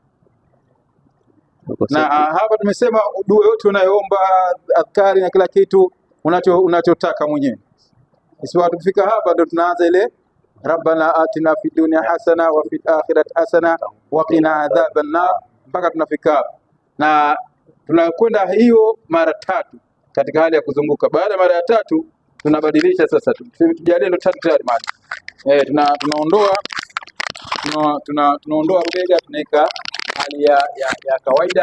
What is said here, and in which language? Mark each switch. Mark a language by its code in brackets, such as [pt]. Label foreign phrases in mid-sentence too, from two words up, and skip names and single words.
[sw] Na hapa tumesema dua yote unayoomba, adhkari na kila kitu unachotaka mwenyewe. Isiwa tukifika hapa ndo tunaanza ile [ar] ربنا آتنا في الدنيا حسنة وفي الآخرة حسنة وقنا عذاب النار, [sw] mpaka tunafika hapa. Na tunakwenda hiyo mara 3 katika hali ya kuzunguka. Baada ya mara ya 3 tunabadilisha sasa, tujalie ndo 3 tayari mali. Tunaondoa rubega, tunaweka hali ya kawaida.